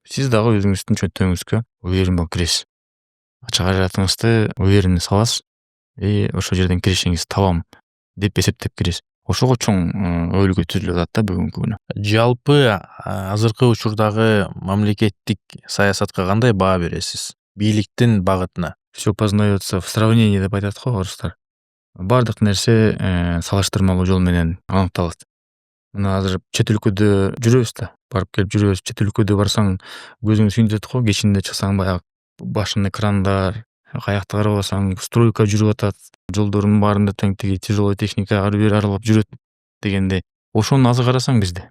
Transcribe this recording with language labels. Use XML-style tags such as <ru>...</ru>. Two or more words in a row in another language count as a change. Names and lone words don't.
<ky>Сиз дагы өзүңүздүн чөнтөгүңүзгө уверен болуп киресиз. Акча каражатыңызды уверенно саласыз, ошол жерден киришиңизди табам деп эсептеп киресиз. Ошого чоң өбөлгө түзүлүп атат да бүгүнкү күнү. Жалпы азыркы учурдагы мамлекеттик саясатка кандай баа бересиз? Бийликтин багытына.</ky> <ru>Всё познается в сравнении</ru> <ky>деп айтат го орустар. Бардык нерсе салыштырмалуу жол менен аныкталат. Мына азыр чет өлкөдө жүрөбүз да, барып келип жүрөбүз. Чет өлкөдө барсаң, көзүң сүйүнүп го, кечинде чыксаң баягы башын экрандар, каякта карабасаң стройка жүрүп атат, жолдордун баарында тең тиги</ky> <ru>тяжелый техника</ru> <ky>ары бери аралап жүрөт дегенде, ошонун азы карасаң бизде.</ky>